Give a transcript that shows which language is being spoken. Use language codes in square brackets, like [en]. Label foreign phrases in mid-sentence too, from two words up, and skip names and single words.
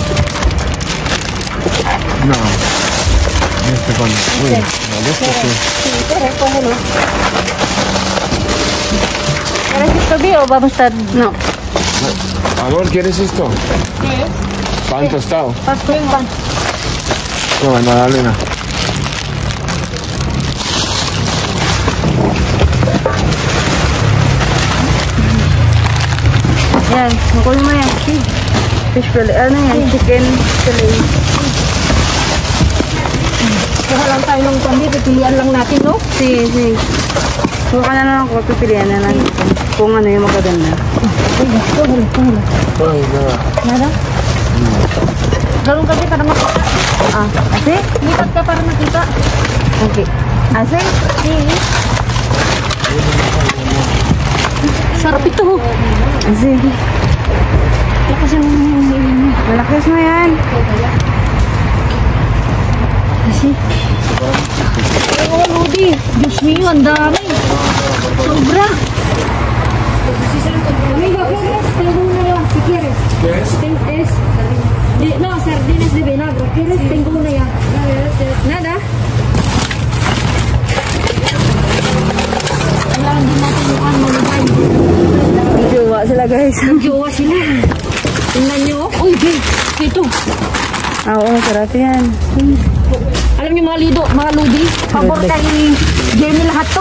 [es] No. Este con. Uy, no, de este sí. Sí, pero cógelo. ¿Quieres esto bien o vamos a estar...? No. Amor, ¿quieres esto? ¿Qué es? Pan tostado. Pastor pan. Toma, Magdalena. [tl] Yan. Makunin mo yan. [en] Fish fillet. [tl] Ano yan? [en] Chicken fillet. [tl] Kuha lang tayo ng pandi, pipilian lang natin, no? [es] Sí, sí. [tl] Kuha ka na lang ako. Pipilian na natin. Kung ano yung magaganda. [es] Kógelo. Ay, nada. Nada? [tl] Ganun kasi para makita. [es] Ah, así? [tl] Lipat ka para makita. [es] Okay. Así? Sí. [tl] Sarap ito. [es] Así. [tl] Ito kasi Malakas mo yan. Kasi. Oh, Rudy. [es] Diyos mío, [tl] ang dami. Sobra. [es] Amigo, ¿quieres? Tengo una ya, si quieres. No, sardinas de vinagre. ¿Quieres? Tengo una ya. Nada. [tl] Wala, hindi natin yung ano malubay. Jowa sila guys. Jowa sila. Tingnan nyo. Uy, babe. Ito. Ah, oo, masarap yan. Alam niyo mga ludi, pabor kay Jenny lahat to.